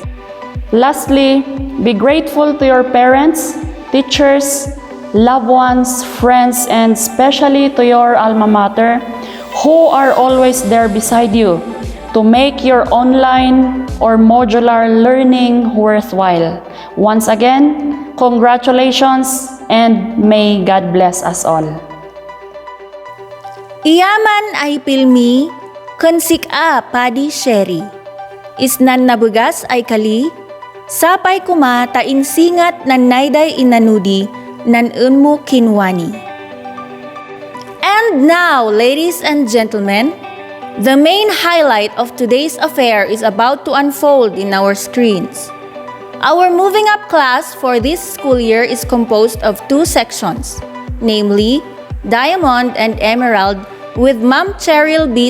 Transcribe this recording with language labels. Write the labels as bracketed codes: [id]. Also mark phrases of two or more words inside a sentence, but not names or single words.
[en] Lastly, be grateful to your parents, teachers, loved ones, friends, and especially to your alma mater who are always there beside you to make your online or modular learning worthwhile. Once again, congratulations and may God bless us all. [kne] Iyaman ay pilmi, kensik a padi sherry. Isnan nabugas ay kali, sapay kuma ta insingat nan nayday inanudi nan unmu kinwani. [en] And now, ladies and gentlemen, the main highlight of today's affair is about to unfold in our screens. Our moving up class for this school year is composed of 2 sections, namely Diamond and Emerald, with Ma'am Cheryl B.